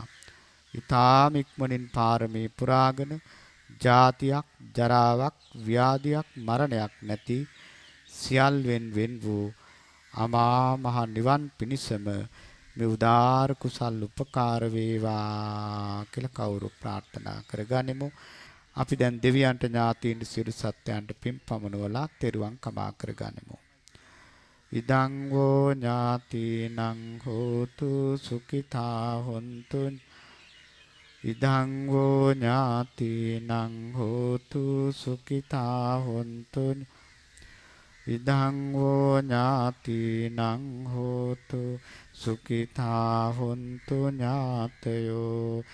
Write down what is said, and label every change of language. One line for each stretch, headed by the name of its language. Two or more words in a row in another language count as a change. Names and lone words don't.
Sinhala: ඊ타ම ඉක්මනින් පාරමී පුරාගෙන ජාතියක්, ජරාවක්, ව්‍යාධියක්, මරණයක් නැති සියල්වෙන් වෙන් වූ අමා මහ නිවන් පිණිසම මේ උදාාර කුසල් උපකාර වේවා කියලා කවුරු ප්‍රාර්ථනා කරගනිමු. අපි දැන් දෙවියන්ට ඥාතීන් සියලු සත්‍යයන්ට පින් පමුණවලා තෙරුවන් කමා කරගනිමු.
Pali: ඉදං වෝ ඥාතීනං හෝතු සුඛිතා හොන්තු. ඉදං වෝ ඥාතීනං හෝතු සුඛිතා හොන්තු. ඉදං වෝ ඥාතීනං හෝතු සුඛිතා හොන්තු ඥාතයෝ.